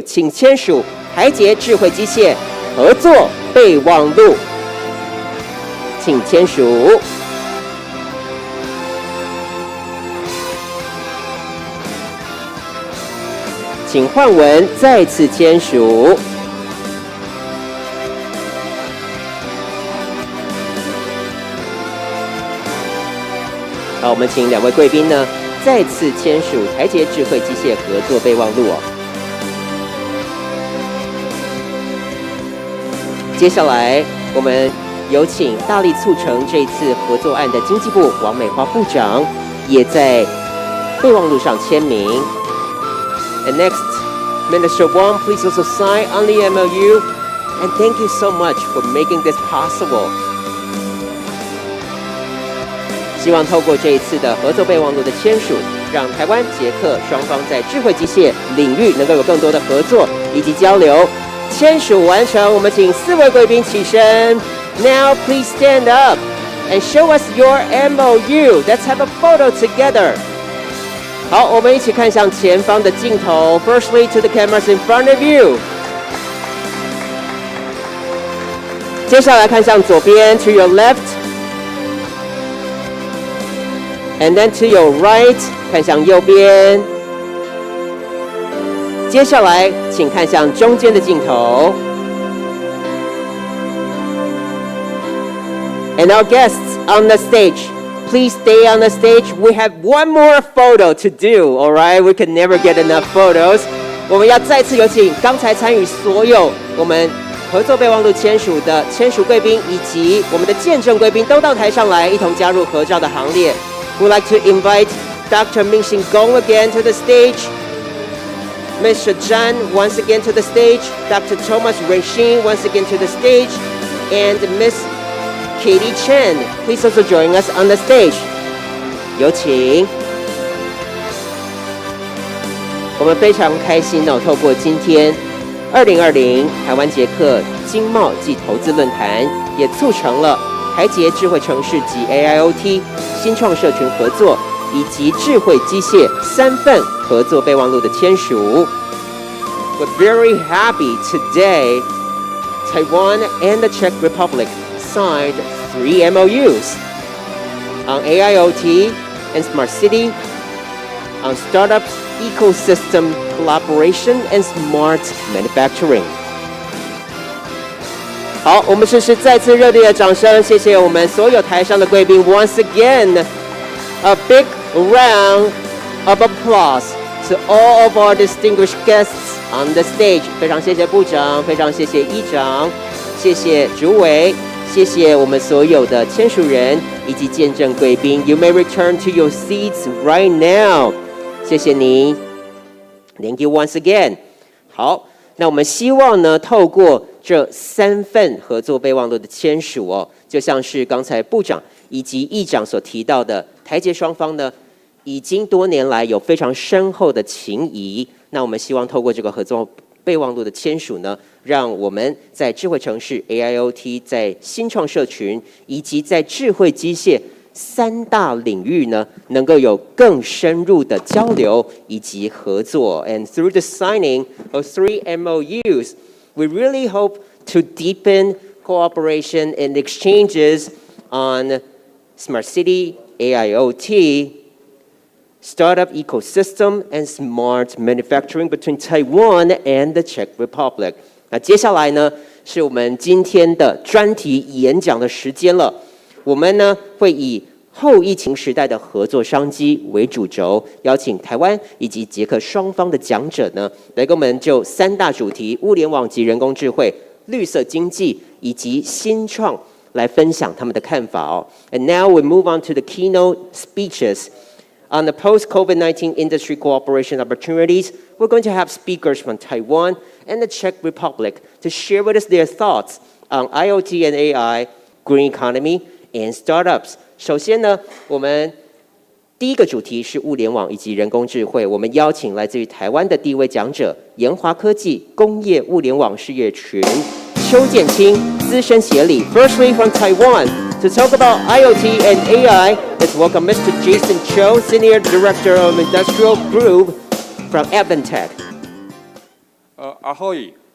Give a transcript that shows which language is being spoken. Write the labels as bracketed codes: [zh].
[zh] 请签署台捷智慧机械合作备忘录。请签署。请换文再次签署。好，我们请2位贵宾呢再次签署台捷智慧机械合作备忘录哦。接下来我们有请大力促成这次合作案的经济部王美花部长也在备忘录上签名。 [en] And next, Minister Wang, please also sign on the MOU. And thank you so much for making this possible. [zh] 希望透过这一次的合作备忘录的签署，让台湾、捷克双方在智慧机械领域能够有更多的合作以及交流。签署完成，我们请4位贵宾起身。 [en] Now please stand up and show us your MOU. Let's have a photo together. [zh] 好，我们一起看向前方的镜头。 [en] Firstly, to the cameras in front of you. [zh] 接下来看向左边 [en] ，to your left, and then to your right， [zh] 看向右边。接下来，请看向中间的镜头。 [en] And our guests on the stage, please stay on the stage. We have one more photo to do, all right? We can never get enough photos. [zh] 我们要再次有请刚才参与所有我们合作备忘录签署的签署贵宾以及我们的见证贵宾都到台上来，一同加入合照的行列。 [en] We'd like to invite Dr. Mingxin Gong again to the stage. Mr. Zhan once again to the stage. Dr. Thomas Renxin once again to the stage. And Miss Katie Chen, please also join us on the stage. [zh] 有请。我们非常开心哦，透过今天2020台湾捷克经贸暨投资论坛，也促成了台捷智慧城市及 AIoT 新创社群合作以及智慧机械3份合作备忘录的签署。 [en] We're very happy today. Taiwan and the Czech Republic signed 3 MOUs on AIoT and Smart City, on startups, ecosystem collaboration, and smart manufacturing. [zh] 好，我们试试再次热烈的掌声，谢谢我们所有台上的贵宾。 [en] Once again, a big round of applause to all of our distinguished guests on the stage. [zh] 非常谢谢部长，非常谢谢议长，谢谢主委。谢谢我们所有的签署人以及见证贵宾。 [en] You may return to your seats right now. [zh] 谢谢您 [en] ，Thank you once again. [zh] 好，那我们希望呢，透过这3份合作备忘录的签署哦，就像是刚才部长以及议长所提到的，台捷双方呢，已经多年来有非常深厚的情谊。那我们希望透过这个合作备忘录的签署呢，让我们在智慧城市 AIoT、在新创社群以及在智慧机械3大领域呢，能够有更深入的交流以及合作。 [en] And through the signing of 3 MOUs, we really hope to deepen cooperation and exchanges on Smart City, AIoT, startup ecosystem, and smart manufacturing between Taiwan and the Czech Republic. [zh] 那接下来呢，是我们今天的专题演讲的时间了。我们呢会以后疫情时代的合作商机为主轴，邀请台湾以及捷克双方的讲者呢，来跟我们就3大主题：物联网及人工智慧、绿色经济以及新创来分享他们的看法哦。 [en] And now we move on to the keynote speeches. On the post-COVID-19 industry cooperation opportunities, we're going to have speakers from Taiwan and the Czech Republic to share with us their thoughts on IoT and AI, green economy, and startups. [zh] 首先呢，我们第一个主题是物联网以及人工智慧。我们邀请来自于台湾的第一位讲者，研华科技工业物联网事业群邱建清资深协理。 [en] Firstly from Taiwan, to talk about IoT and AI, let's welcome Mr. Jason Cho, Senior Director of Industrial Group from Advantech. [cs] Ahoy.